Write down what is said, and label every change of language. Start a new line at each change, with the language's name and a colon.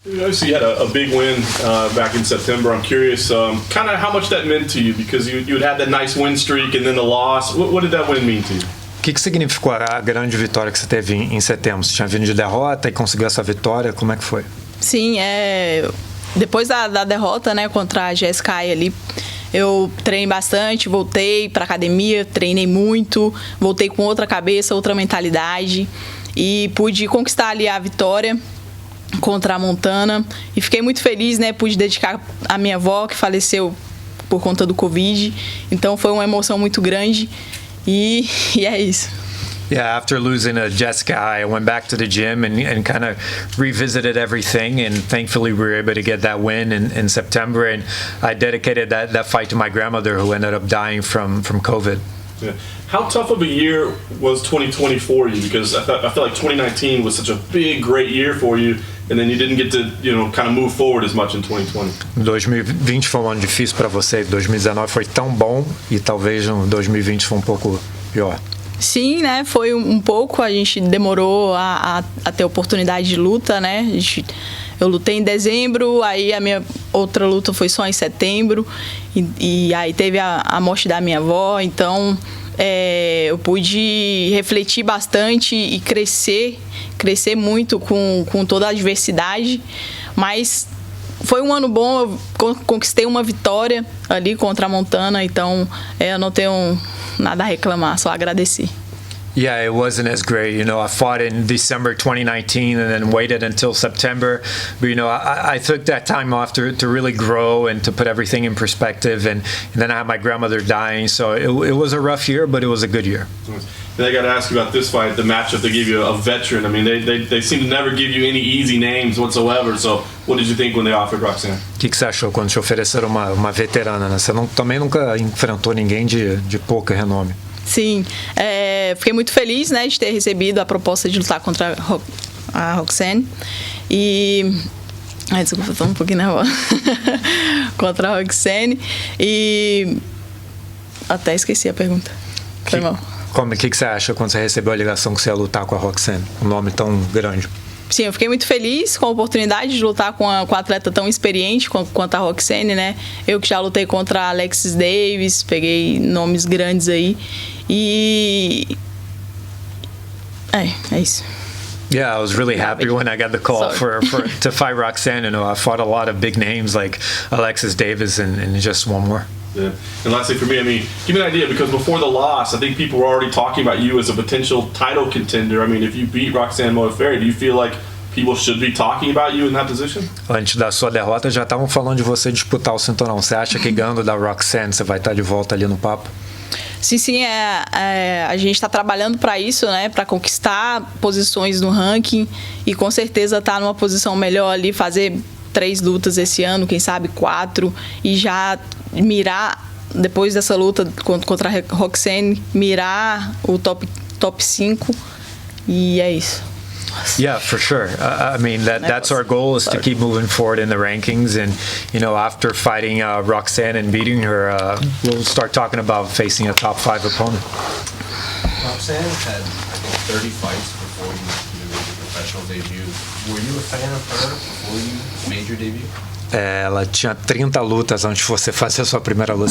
English: Obviously, you had a big win back in September. I'm curious, kind of how much that meant to you, because you had that nice win streak and then the loss. What did that win mean to you?
Portuguese: O que significou a grande vitória que você teve em setembro? Você tinha vindo de derrota e conseguiu essa vitória? Como é que foi? Sim, depois da derrota, né, contra a GSK ali, eu treinei bastante, voltei para academia, treinei muito, voltei com outra cabeça, outra mentalidade e pude conquistar ali a vitória contra a Montana e fiquei muito feliz, né, pude dedicar a minha avó que faleceu por conta do Covid, então foi uma emoção muito grande e é isso.
English: Yeah, after losing to Jessica, I went back to the gym and kind of revisited everything, and thankfully we were able to get that win in September, and I dedicated that fight to my grandmother who ended up dying from COVID. Yeah. How tough of a year was 2020 for you? Because I feel like 2019 was such a big, great year for you, and then you didn't get to, kind of move forward as much in 2020.
Portuguese: 2020 foi um ano difícil para você, 2019 foi tão bom e talvez 2020 foi um pouco pior. Sim, né? Foi um pouco, a gente demorou a ter oportunidade de luta, né? Eu lutei em dezembro, aí a minha outra luta foi só em setembro, e aí teve a morte da minha avó, então eu pude refletir bastante e crescer muito com toda a adversidade, mas foi um ano bom, eu conquistei uma vitória ali contra a Montana, então eu não tenho nada a reclamar, só agradecer.
English: Yeah, it wasn't as great. I fought in December 2019 and then waited until September. But, I took that time off to really grow and to put everything in perspective. And then I had my grandmother dying. So it was a rough year, but it was a good year. And I got to ask you about this fight, the matchup. They gave you a veteran. I mean, they seem to never give you any easy names whatsoever. So what did you think when they offered Roxanne?
Portuguese: O que você achou quando te ofereceram uma veterana, né? Você também nunca enfrentou ninguém de pouco renome. Sim, fiquei muito feliz, né, de ter recebido a proposta de lutar contra a Roxanne e... desculpa, estou um pouquinho nervosa. Contra a Roxanne e... até esqueci a pergunta. Foi mal. O que você acha quando você recebeu a ligação que você ia lutar com a Roxanne? Um nome tão grande. Sim, eu fiquei muito feliz com a oportunidade de lutar com a atleta tão experiente quanto a Roxanne, né? Eu que já lutei contra a Alexis Davis, peguei nomes grandes aí. E... é isso.
English: Yeah, I was really happy when I got the call to fight Roxanne. I fought a lot of big names like Alexis Davis and just one more. Yeah. And lastly for me, I mean, give me an idea, because before the loss, I think people were already talking about you as a potential title contender. I mean, if you beat Roxanne Modafferi, do you feel like people should be talking about you in that position?
Portuguese: Antes da sua derrota, já estavam falando de você disputar o cinturão. Você acha que ganhando da Roxanne, você vai estar de volta ali no papo? Sim, a gente está trabalhando para isso, né? Para conquistar posições no ranking e com certeza estar numa posição melhor ali, fazer 3 lutas esse ano, quem sabe 4, e já mirar, depois dessa luta contra a Roxanne, mirar o top 5, e é isso.
English: Yeah, for sure. I mean, that's our goal, is to keep moving forward in the rankings. And, after fighting Roxanne and beating her, we'll start talking about facing a top 5 opponent. Roxanne had, I think, 30 fights before you made your professional debut. Were you a fan of her before you made your debut?
Portuguese: Ela tinha 30 lutas antes de você fazer a sua primeira luta.